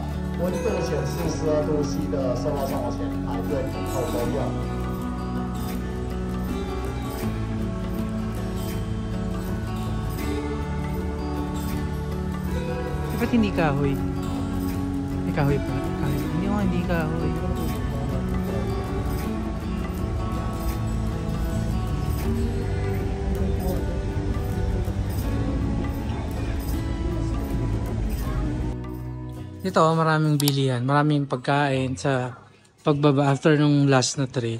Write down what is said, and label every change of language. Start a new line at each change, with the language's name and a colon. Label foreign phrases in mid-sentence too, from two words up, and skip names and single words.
Chinese: 温度显示12度 C 的售票窗前排队等候购票。
Filipino: Ba't hindi kahoy? May kahoy pa. Hindi kahoy. Dito maraming bilihan, maraming pagkain sa pagbaba after nung last na trail.